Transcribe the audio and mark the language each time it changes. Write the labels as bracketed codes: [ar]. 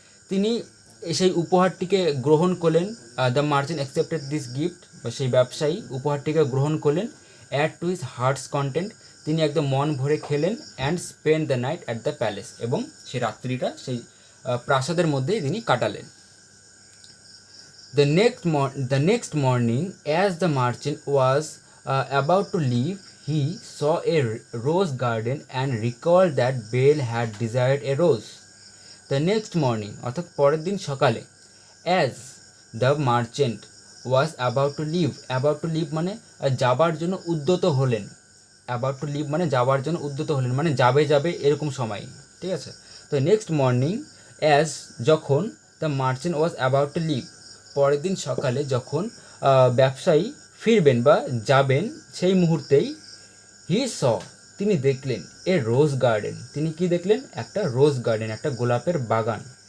[bn] তিনি সেই উপহারটিকে গ্রহণ করলেন, [en] the merchant accepted this gift [bn] বা সেই ব্যবসায়ী উপহারটিকে গ্রহণ করলেন, [en] ate to his heart's content [bn] তিনি একদম মন ভরে খেলেন, [en] and spend the night at the palace [bn] এবং সেই রাত্রিটা সেই প্রাসাদের মধ্যেই তিনি কাটালেন। [en] The next morning, as the merchant was about to leave, he saw a rose garden and recalled that Belle had desired a rose. The next morning, [bn] অর্থাৎ পরের দিন সকালে, [en] as the merchant was about to leave [bn] মানে যাবার জন্য উদ্যত হলেন, [en] about to leave [bn] মানে যাওয়ার জন্য উদ্যত হলেন, মানে যাবে যাবে এরকম সময়, ঠিক আছে। তো [en] next morning as [bn] যখন [en] the merchant was about to leave, [bn] পরের দিন সকালে যখন ব্যবসায়ী ফিরবেন বা যাবেন সেই মুহূর্তেই [en] he saw [bn] তিনি দেখলেন [en] a rose garden, [bn] তিনি কি দেখলেন, একটা রোজ গার্ডেন, একটা গোলাপের বাগান।